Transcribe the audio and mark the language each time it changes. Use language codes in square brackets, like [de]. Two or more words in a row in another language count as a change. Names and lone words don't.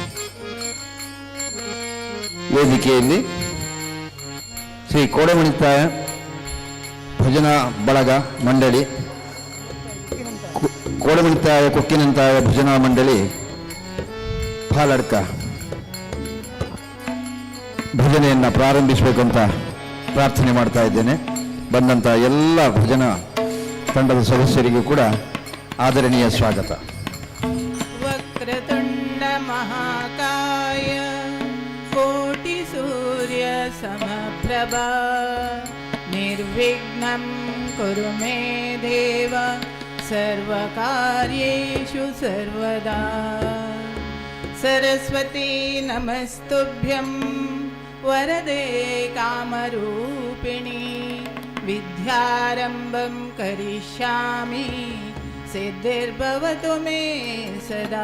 [kn] ವೇದಿಕೆಯಲ್ಲಿ ಶ್ರೀ ಕೋಡಮಣಿತಾಯ ಭಜನಾ ಬಳಗ ಮಂಡಳಿ, ಕೋಡಮಣಿತಾಯ ಕೊಕ್ಕಿನಂತಾಯ ಭಜನಾ ಮಂಡಳಿ ಪಾಲಡ್ಕ ಭಜನೆಯನ್ನು ಪ್ರಾರಂಭಿಸಬೇಕಂತ ಪ್ರಾರ್ಥನೆ ಮಾಡ್ತಾ ಇದ್ದೇನೆ. ಬಂದಂಥ ಎಲ್ಲ ಭಜನಾ ತಂಡದ ಸದಸ್ಯರಿಗೂ ಕೂಡ ಆದರಣೀಯ ಸ್ವಾಗತ. [sa] ವಕ್ರತುಂಡ ಮಹಾಕಾಯ ಕೋಟಿ ಸೂರ್ಯ ಸಮಪ್ರಭಾ ನಿರ್ವಿಘ್ನಂ ಕುರು ಮೇ ದೇವ ಸರ್ವಕಾರ್ಯೇಷು ಸರ್ವದಾ. ಸರಸ್ವತಿ ನಮಸ್ತುಭ್ಯಂ ವರದೆ ಕಾಮರೂಪಿಣಿ ವಿದ್ಯಾರಂಭಂ ಕರಿಷ್ಯಾಮಿ ಸಿದ್ಧಿರ್ಭವತು ಮೇ ಸದಾ.